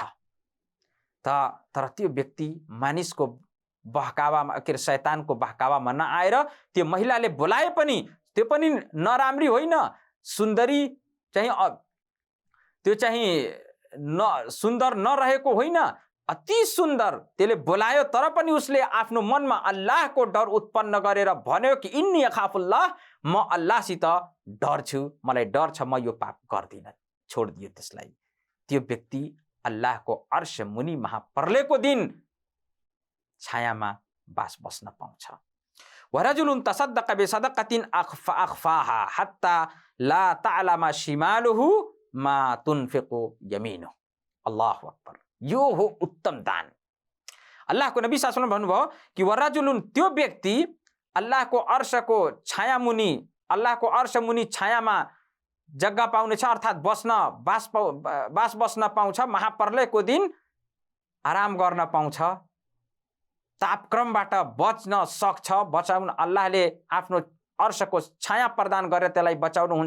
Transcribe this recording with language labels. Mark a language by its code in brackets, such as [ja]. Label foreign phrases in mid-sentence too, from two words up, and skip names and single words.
[ne] तर त्यो व्यक्ति मानिसको बहकावामा, के अरे शैतानको बहकावामा नआएर त्यो महिलाले बोलाए पनि त्यो पनि नराम्री होइन, सुन्दरी चाहिँ त्यो चाहिँ सुन्दर नरहेको होइन, अति सुन्दर त्यसले बोलायो, तर पनि उसले आफ्नो मनमा अल्लाहको डर उत्पन्न गरेर भन्यो कि [ar] إني أخاف الله, [ne] म अल्लाहसित डर्छु, मलाई डर छ, म यो पाप गर्दिनँ, छोडिदियो त्यसलाई। त्यो व्यक्ति अल्लाहको अर्श मुनि महापर्लेको दिन छायामा बास बस्न पाउँछ। [ar] ورجل تصدق بصدقة أخفاها حتى لا تعلم شماله ما تنفق يمينه. الله أكبر. [ne] यो हो उत्तम दान। अल्लाहको नबी [ar] صلى الله عليه وسلم [ne] भन्नुभयो कि वरजुलुन त्यो व्यक्ति अल्लाहको अर्शको छाया मुनि, अल्लाहको अर्श मुनि छायामा जग्गा पाउनेछ, अर्थात् बास बस्न पाउँछ, महाप्रलयको दिन आराम गर्न पाउँछ, तापक्रमबाट बच्न सक्छ, बचाउन अल्लाहले आफ्नो अर्शको छाया प्रदान गरेर त्यसलाई बचाउनुहुन्छ।